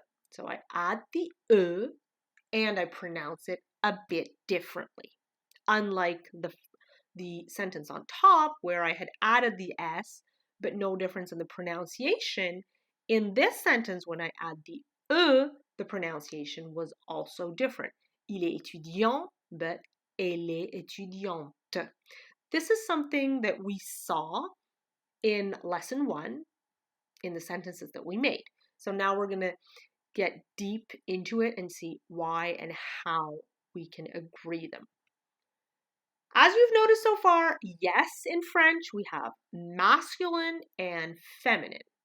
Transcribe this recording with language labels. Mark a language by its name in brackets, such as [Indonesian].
[English] So I add the E and I pronounce it a bit differently. Unlike the sentence on top where I had added the S, but no difference in the pronunciation, in this sentence when I add the E, the pronunciation was also different. [French] Il est étudiant, but elle est étudiante. [English] This is something that we saw in lesson 1 in the sentences that we made. So now we're going to get deep into it and see why and how we can agree them. As we've noticed so far, yes, in French, we have masculine and feminine.